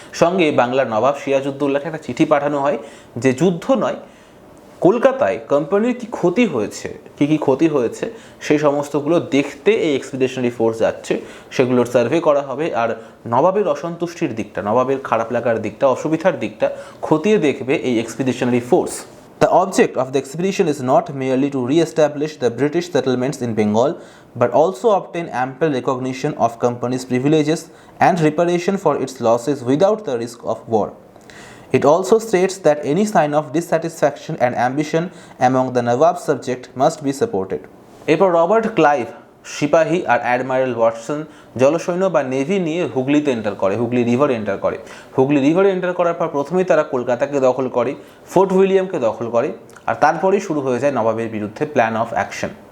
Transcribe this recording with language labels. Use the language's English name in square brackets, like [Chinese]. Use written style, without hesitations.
[Bangla] সঙ্গে বাংলার নবাব সিরাজ উদ দৌলাকে একটা চিঠি পাঠানো হয় যে যুদ্ধ নয়, কলকাতায় কোম্পানির কি ক্ষতি হয়েছে, কি ক্ষতি হয়েছে সেই সমস্তগুলো দেখতে এই এক্সপিডিশনারি ফোর্স যাচ্ছে, সেগুলোর সার্ভে করা হবে। আর নবাবের অসন্তুষ্টির দিকটা, নবাবের খারাপ লাগার দিকটা, অসুবিধার দিকটা খতিয়ে দেখবে এই expeditionary force. [English] The object of the expedition is not merely to re-establish the British settlements in Bengal, but also obtain ample recognition of company's privileges and reparation for its losses without the risk of war. It also states that any sign of dissatisfaction and ambition among the Nawab subject must be supported. [Bangla] এরপর Robert Clive সিপাহী আর অ্যাডমাইরাল Watson জলসৈন্য বা navy নিয়ে Hooghly river enter করে। Hooghly river enter করার পর প্রথমেই তারা কলকাতাকে দখল করে, ফোর্ট উইলিয়ামকে দখল করে, আর তারপরেই শুরু হয়ে যায় নবাবের বিরুদ্ধে প্ল্যান অফ অ্যাকশন।